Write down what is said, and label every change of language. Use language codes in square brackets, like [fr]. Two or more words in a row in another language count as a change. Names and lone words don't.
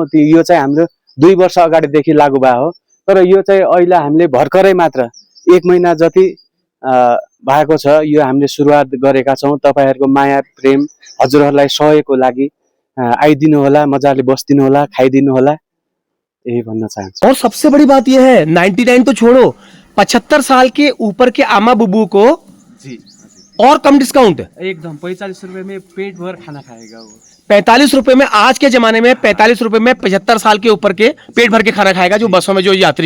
[ne] यो चाहिँ हाम्रो 2 वर्ष अगाडिदेखि लागू भएको हो। तर यो चाहिँ अहिले हामीले भर्खरै मात्र 1 महिना जति भएको छ यो हामीले सुरुवात गरेका छौँ। तपाईँहरूको माया प्रेम हजुरहरूलाई सहयोगको लागि आइदिनु होला, मजाले बस्दिनु होला, खाइदिनु होला, यही भन्न चाहन्छु। [hi] और सबसे बड़ी बात यह है 99 तो छोड़ो, 75 साल के ऊपर के [ne] आमा बुबू [hi] को जी और कम डिस्काउंट, एकदम 45 रुपये में पेट भर खाना खाएगा वो। 45 रुपए में, आज के जमाने में 45 रुपए में 75 साल के ऊपर के पेट भर के खाना खाएगा जो बसों में जो यात्री।